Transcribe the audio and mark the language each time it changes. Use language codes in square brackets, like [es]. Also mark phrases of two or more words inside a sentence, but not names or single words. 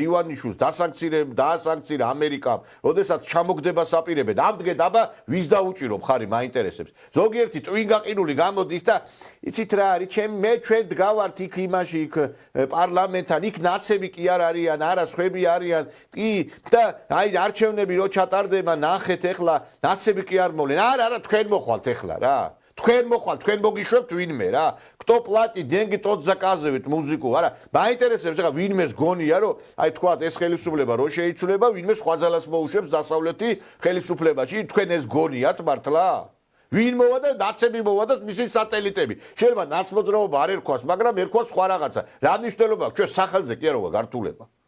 [ka] ივანიშვილს დაასანქცირა ამერიკამ როდესაც ჩამოგდებას აპირებენ ამდღეთ აბა ვის დაუჭირო მხარი მაინტერესებს ზოგიერთი ტვინგაყინული გამოდის და იცით რა არის ჩვენ დგავართ იქ იმაში იქ პარლამენტთან იქ ნაცები კი არ არიან არა სხვები არიან კი და აი არჩევნები რო ჩატარდება ნახეთ ეხლა ნაცები კი არ მოვლენ არა თქვენ მოხვალთ ეხლა რა თქვენ მოხვალთ თქვენ მოგიშვებთ ვინმე რა [ru] кто платит деньги тот заказывает музыку [ka] არა მაინტერესებს ეხლა ვინმეს გონია რომ აი თქვათ ეს ხელისუფლება რო შეიცვლება ვინმე სხვა ძალას მოუშვებს დასავლეთი ხელისუფლებაში თქვენ ეს გონიათ მართლა ვინ მოვა და ნაცები მოვა და მისი სატელიტები შეიძლება ნაცმოძრაობა არ ერქვას მაგრამ ერქვას სხვა რაღაცა რა მნიშვნელობა აქვს ჩვენ სახელზე კი არა გართულება